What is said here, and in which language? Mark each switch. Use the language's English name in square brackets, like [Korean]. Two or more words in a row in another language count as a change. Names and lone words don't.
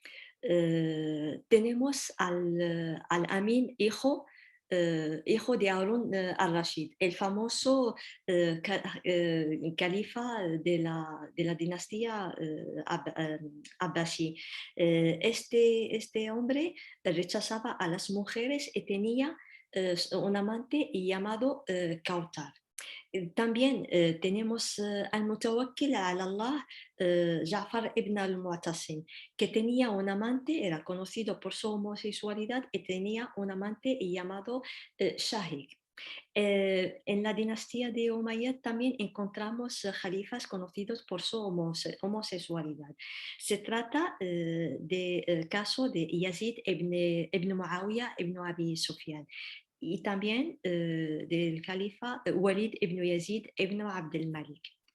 [Spanish] Tenemos al Amin, hijo de Harun al-Rashid, el famoso califa de la dinastía abbasí. Este hombre rechazaba a las mujeres y tenía un amante llamado Kautar. También tenemos al Mutawakkil ala Allah, Ja'far ibn al-Mu'tasim, que tenía un amante, era conocido por su homosexualidad y tenía un amante llamado Shahid. En la dinastía de Umayyad también encontramos jalifas conocidos por su homosexualidad. Se trata del caso de Yazid ibn Muawiyah ibn Abi Sufyan y también del califa Walid ibn Yazid ibn Abdel Malik.